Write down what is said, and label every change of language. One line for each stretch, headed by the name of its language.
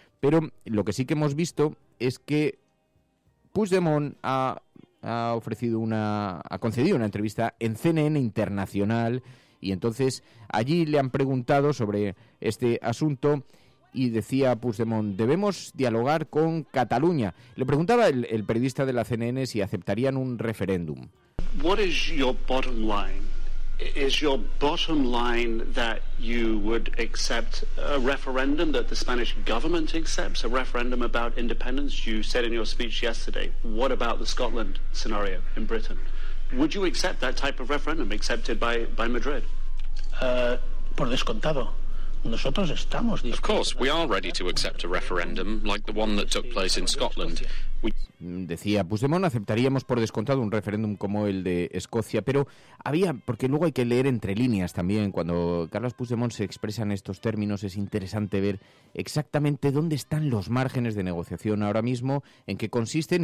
Spanish: Pero lo que sí que hemos visto es que Puigdemont ha concedido una entrevista en CNN Internacional y entonces allí le han preguntado sobre este asunto. Y decía Puigdemont, debemos dialogar con Cataluña. Le preguntaba el periodista de la CNN si aceptarían un referéndum.
English: What is your bottom line Is your bottom line that you would accept a referendum that the Spanish government accepts, a referendum about independence? You said in your speech yesterday, what about the Scotland scenario in Britain? Would you accept that type of referendum accepted by Madrid?
Spanish: Por descontado. Nosotros estamos dispuestos.
English: Of course, we are ready to accept a referendum like the one that took place in Scotland.
Spanish: Decía Puigdemont, aceptaríamos por descontado un referéndum como el de Escocia, pero porque luego hay que leer entre líneas también. Cuando Carles Puigdemont se expresa en estos términos es interesante ver exactamente dónde están los márgenes de negociación ahora mismo, en qué consisten.